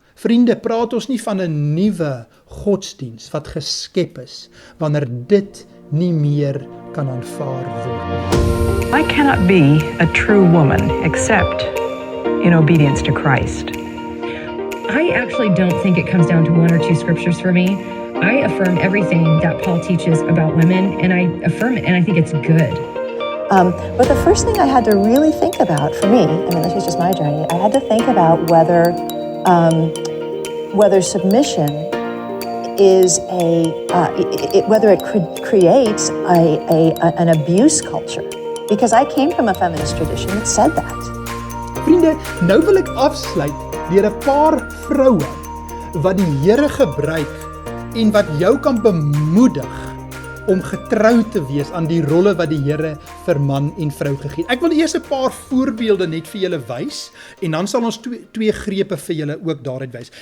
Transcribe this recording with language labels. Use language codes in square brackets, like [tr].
[af] Vriende, praat ons nie van 'n nuwe godsdiens wat geskep is, wanneer dit nie meer kan aanvaar word nie. [en] I cannot be a true woman except in obedience to Christ. I actually don't think it comes down to one or two scriptures for me. I affirm everything that Paul teaches about women, and I affirm it, and I think it's good. But the first thing I had to really think about for me, this was just my journey, I had to think about whether submission is whether it creates an abuse culture. Because I came from a feminist tradition that said that. [af] Vriende, nou wil ek afsluit deur 'n paar vroue wat die Here gebruik en wat jou kan bemoedig om getrou te wees aan die rolle wat die Here vir man en vrou gegee het. Ek wil eers 'n paar voorbeelde net vir julle wys en dan sal ons twee grepe vir julle ook daaruit wys.